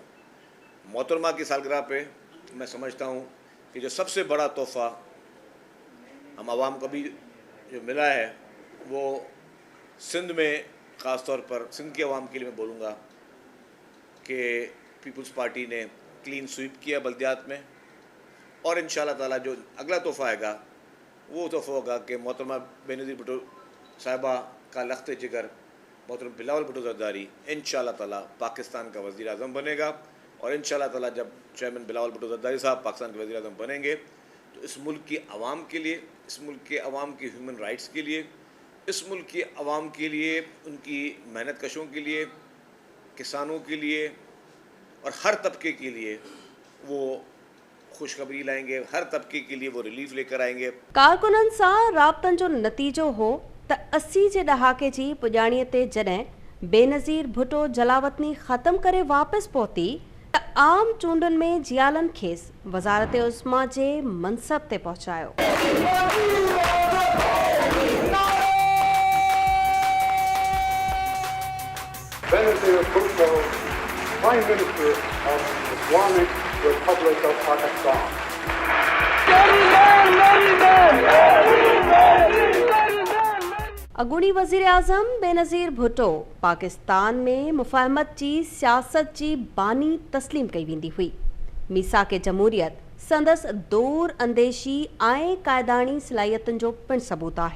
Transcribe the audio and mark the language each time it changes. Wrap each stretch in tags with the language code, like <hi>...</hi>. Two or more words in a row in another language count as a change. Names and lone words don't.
<ur>محترمہ کی سالگرہ پہ میں سمجھتا ہوں کہ جو سب سے بڑا تحفہ ہم عوام کو بھی جو ملا ہے وہ سندھ میں، خاص طور پر سندھ کی عوام کے لیے میں بولوں گا کہ پیپلز پارٹی نے</ur> <en>clean sweep</en> <ur>کیا بلدیات میں، اور ان شاء اللہ تعالیٰ جو اگلا تحفہ آئے گا وہ تحفہ ہوگا کہ محترمہ بینظیر بھٹو صاحبہ کا لخت جگر محترم بلاول بھٹو زرداری ان شاء اللہ تعالیٰ پاکستان کا وزیر اعظم بنے گا، اور ان شاء اللہ تعالیٰ جب چیئرمین بلاول بھٹو زرداری صاحب پاکستان کے وزیر اعظم بنیں گے تو اس ملک کی عوام کے لیے، اس ملک کے عوام کی</ur> <en>human rights</en> <ur>کے لیے، اس ملک کی عوام کے لیے، ان کی محنت کشوں کے لیے، کسانوں کے لیے اور ہر طبقے کے لیے وہ خوشخبری لائیں گے، ہر طبقے کے لیے وہ ریلیف لے کر آئیں گے.</ur> <sd>कारकुननि सां राब्तनि जो नतीजो हो त 80 जे ॾहाके जी पुॼाणीअ ते जॾहिं बेनज़ीर भुट्टो जलावतनी ख़त्म करे वापसि पहुती त आम चूंडुनि में जियालनि खेसि वज़ारत उस्मा जे मनसब ते पहुचायो।</sd> <en>Benazir Bhutto, Prime Minister of the Islamic Republic of Pakistan.</en> <sd>अॻूणी वज़ीर आज़म बेनज़ीर भुट्टो पाकिस्तान में मुफ़ाहमत जी सियासत जी बानी तस्लीम कई वेंदी हुई। मीसाक जमहूरियत संदसि दूर अंदेशी ऐं क़ाइदानी सलाहियतुनि जो पिणु सबूत आहे।</sd>